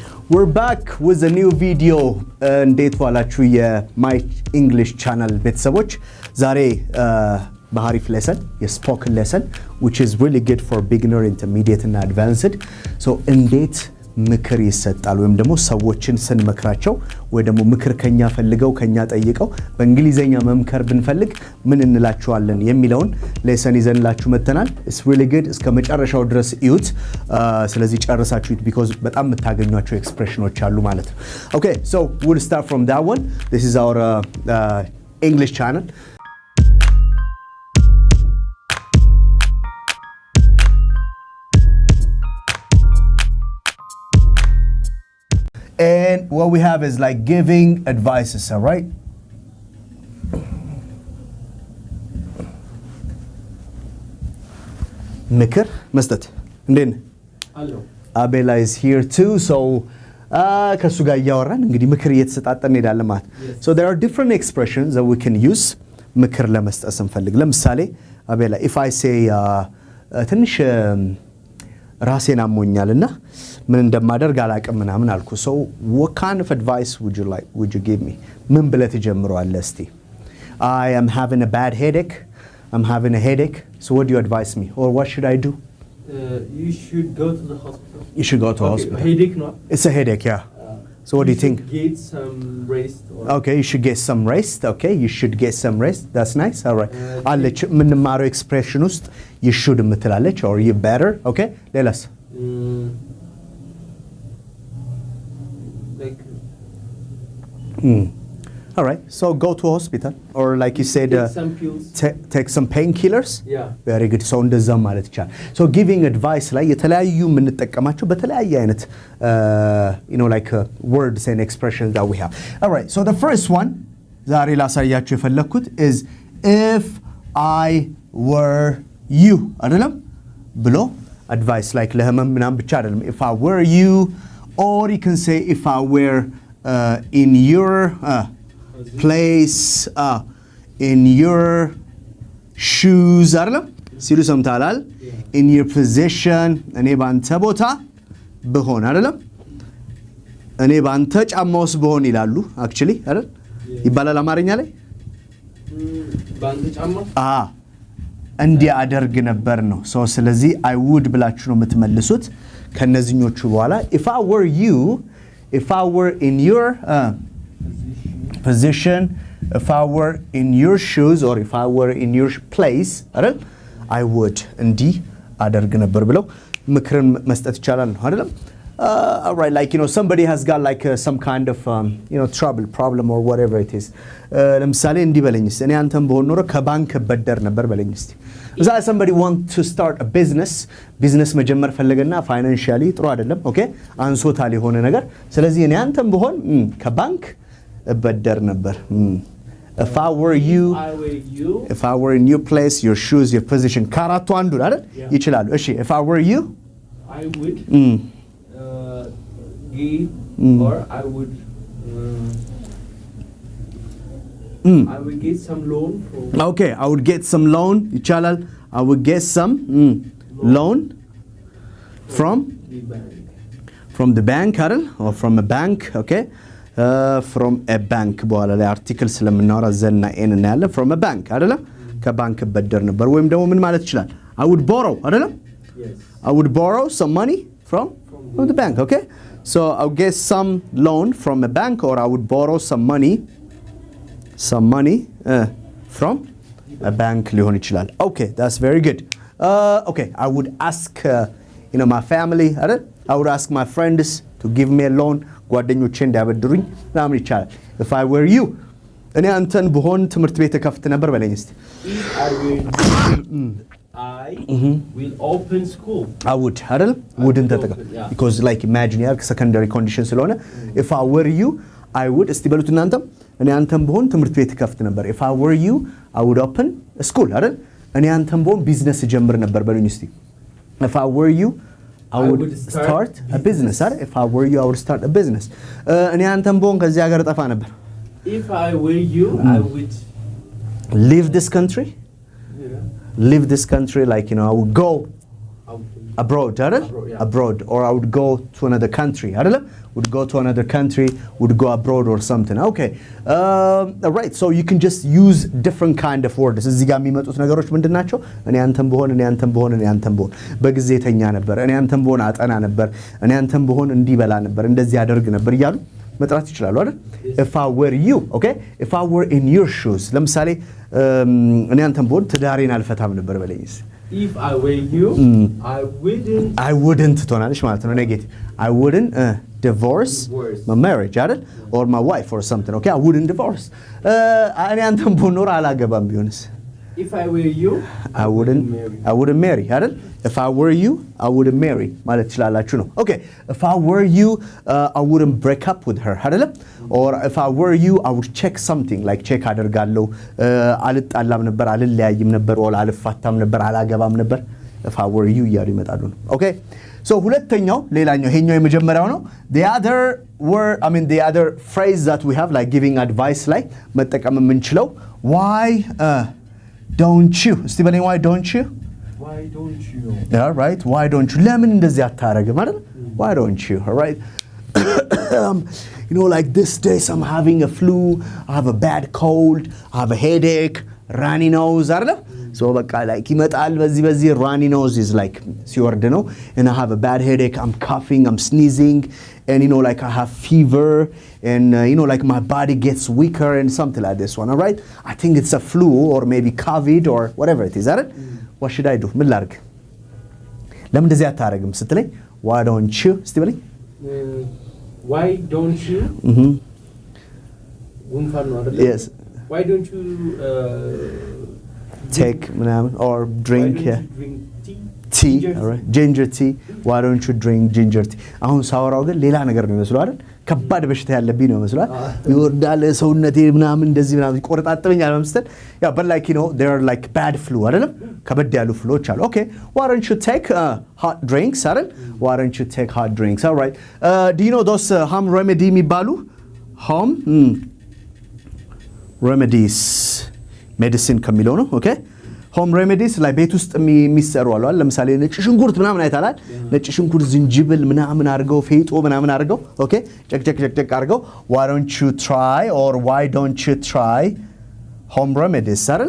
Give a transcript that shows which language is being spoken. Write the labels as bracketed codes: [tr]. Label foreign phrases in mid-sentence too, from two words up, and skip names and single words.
[en] We're back with a new video [am] እንዴት ዋላችሁ [en] my English channel [am] ቤተሰቦች ዛሬ በአሪፍ ሌሰን [en] spoken lesson which is really good for beginner intermediate and advanced so [am] እንዴት ምክር ይሰጣል ወይም ደግሞ ሰዎችን ስንመክራቸው ወይ ደግሞ ምክር ከኛ ፈልገው ከኛ ጠይቀው በእንግሊዘኛ መምከር ብንፈልግ ምን እንላቸዋለን የሚለውን ሌሰን ይዘንላችሁ መተናል [en] it's really good [am] እስከ መጨረሻው ድረስ እዩት ስለዚህ ጨርሳችሁት [en] because [am] በጣም የምታገኙአቸው ኤክስፕሬሽኖች አሉ ማለት ነው [en] okay so we'll start from that one this is our English channel And what we have is like giving advices, all right? [am] Mikr, መስጠት እንዴት አሎ [en] Abela is here too so [am] ከሱ ጋር ያወራን እንግዲህ ምክር እየተሰጣጠን እንሄዳለን ማለት [en] so there are different expressions that we can use [am] ምክር ለመስጠት ስንፈልግ ለምሳሌ [en] Abela if I say [am] ትንሽ ራሴን አሞኛልና ምን እንደማደርግ አላቀም ምናምን አልኩ [en] so what kind of advice would you give me [am] ምን ብለህ ትጀምረዋለህ እስቲ [en] I am having a bad headache I'm having a headache so what do you advise me or what should I do you should go to the hospital you should go to hospital headache no it's a headache yeah so what do you think get some rest okay you should get some rest okay you should get some rest that's nice all right [am] አለች ምንማረው ኤክስፕሬሽን ውስጥ [en] you should ምትላለች or you better okay ሌላስ like all right so go to hospital or like you said take some painkillers yeah very good so [am] እንደዛ ማለት ይቻላል [en] so giving advice [am] ላይ የተለያዩ ምንጠቀማቸው በተለያየ አይነት [en] you know like words and expressions that we have all right so the first one [am] ዛሬ ላሳያችሁ የፈለኩት [en] is if I were [am] you አይደለም ብሎ [en] advice like [am] ለህመም ምናምን ብቻ አይደለም [en] if I were you or you can say if I were in your place in your shoes [am] አይደለም ሲሉ ሰምታላል [en] in your position [am] እኔ ባንተ ቦታ ብሆን አይደለም እኔ ባንተ ጫማ ውስጥ ብሆን ይላሉ actually አይደል ይባላል አማርኛ ላይ ባንተ ጫማ እንዲያደርግ ነበር ነው [en] so ስለዚህ I would [am] ብላችሁ ነው የምትመልሱት ከነዚህኞቹ በኋላ [en] if I were you if I were in your position if I were in your shoes or if I were in your place አይደል I would [am] እንዲ አደርግ ነበር ብለው ምክርን መስጠት ይቻላል አይደል [en] all right like you know somebody has got like some kind of you know problem or whatever it is [am] ለምሳሌ እንዲ በለኝስ እኔ አንተም በሆን ኖሮ ከባንክ በደር ነበር በለኝ እስቲ እዛ [en] somebody want to start a business [am] መጀመር ፈለገና [en] financially [am] ጥሩ አይደለም [en] okay [am] አንሶታል የሆነ ነገር ስለዚህ እኔ አንተም በሆን ከባንክ በደር ነበር [en] if I were you if I were in your place your shoes your position [am] ካራቱ አንዱ አይደል ይችላሉ እሺ [en] if I were you I would give or I would I would get some loan from okay I would get some loan ይቻላል I would get some loan from the bank አይደል or from a bank okay from a bank [am] በኋላ ላይ አርቲክል ስለምናወራ ዘና ኤን እና ያለ [en] from a bank [am] አይደል ከባንክ በደር ነበር ወይም ደግሞ ምን ማለት ይችላል [en] I would borrow አይደል yes I would borrow some money from the bank okay so I would get some loan from a bank or I would borrow some money from a bank [am] ሊሆን ይችላል [en] okay that's very good okay I would ask you know my family አይደል I would ask my friends to give me a loan [am] ጓደኞቼ እንዲያበድሩኝ ምናምን ይቻላል [en] if I were you [am] እኔ አንተን በሆን ትምህርት ቤት ከፍት ነበር በለኝ እስቲ [en] I will open school I would አይደል wouldn't ተጠቀም because like imagine ያልክ secondary condition ስለሆነ if I were you I would [am] እስቲ በሉት እናንተም እኔ አንተን በሆን ትምህርት ቤት ከፍት ነበር [en] if I were you I would open a school [am] አይደል እኔ አንተን በሆን ቢዝነስ ጀምር ነበር በሉኝ እስቲ [en] if I were you I would start a business አይደል if I were you I would start a business [am] እኔ አንተን በሆን ከዚህ ሀገር ጠፋ ነበር [en] if I were you I would leave this country leave this country like you know I would go abroad አይደል? abroad or I would go to another country አይደለም? would go to another country, would go abroad or something. Okay. Right. So you can just use different kind of words. [am] እዚህ ጋር የሚመጡት ነገሮች ምንድናቸው? እኔ አንተም ብሆን እኔ አንተም ብሆን በጊዜ ተኛ ነበር፣ እኔ አንተም ብሆን አጠና ነበር፣ እኔ አንተም ብሆን እንዲበላ ነበር፣ እንደዚህ ያደርግ ነበር እያሉ መጥራት ይችላሉ አይደል? [en] if I were you, okay? if I were in your shoes, [am] ለምሳሌ እኔ አንተም ብሆን ትዳሬን አልፈታም ነበር በለኝስ። [en] if I were you, I wouldn't [am] ትሆናለች ማለት ነው። [en] ኔጌቲቭ I wouldn't divorce my marriage አይደል? or my wife or something. Okay, I wouldn't divorce. [am] እኔ አንተም ብሆን ኖር አላገባም ቢሆንስ? [en] if I were you, I wouldn't marry አይደል? if I were you, I wouldn't marry [am] ማለት ትችላላችሁ ነው። [en] Okay, if I were you, I wouldn't break up with her አይደል? or if I were you, I would check something, like check [am] አደርጋለሁ፣ አልጣላም ነበር፣ አልለያይም ነበር፣ [en] or [am] አልፋታም ነበር፣ አላገባም ነበር። [en] if I were you [am] እያሉ ይመጣሉ ነው። [en] Okay, so [am] ሁለተኛው ሌላኛው ይሄኛው የመጀመሪያው ነው። [en] the other phrase that we have, like giving advice [am] ላይ መጠቀም የምንችለው [en] why don't you? [am] እስቲ በለኝ [en] why don't you? why don't you? Yeah, right. why don't you? [am] ለምን እንደዚህ አታረግም አይደል? [en] why don't you? All right. You know, like this days I'm having a flu, I have a bad cold, I have a headache, runny nose አይደል? so በቃ like [am] ይመጣል በዚህ [en] runny nose is like [am] ሲወርድ ነው, [en] and I have a bad headache, I'm coughing, I'm sneezing, and you know like I have fever, and you know like my body gets weaker and something like this one. All right, I think it's a flu or maybe COVID or whatever it is. All right, what should I do? [am] ምን ላድርግ? ለምን እንደዚህ አታረግም ስትለኝ [en] why don't you? [am] እስቲ በለኝ [en] why don't you? [am] ጉንፋን ነው አይደል? [en] yes. why don't you take ምናምን or drink? why don't yeah. you drink tea, all right, ginger tea. why don't you drink ginger tea? [am] አሁን ሳወራው ግን ሌላ ነገር ነው ይመስለው አይደል? ከባድ በሽታ ያለብኝ ነው ይመስላል። ይወርዳል ሰውነቴ ምናምን እንደዚህ ምናምን ይቆረጣጥመኛል መምስተል ያ [en] but like you know there are like bad flu [am] አይደለም? ከበድ ያሉ ፍሎች አሉ። [en] okay, why don't you take hot drinks አይደል? why don't you take hot drinks? all right, do you know those home remedy [am] የሚባሉ [en] home remedies medicine [am] ከሚለው ነው። [en] okay, home remedies [am] ላይ ቤት ውስጥ የሚሰሩ አሉ። ለምሳሌ ነጭ ሽንኩርት ምናምን አይታላል። ነጭ ሽንኩርት ዝንጅብል ምናምን አድርገው ፌጦ ምናምን አድርገው ኦኬ ጨቅ አድርገው [en] why don't you try or why don't you try home remedies [am] አይደል?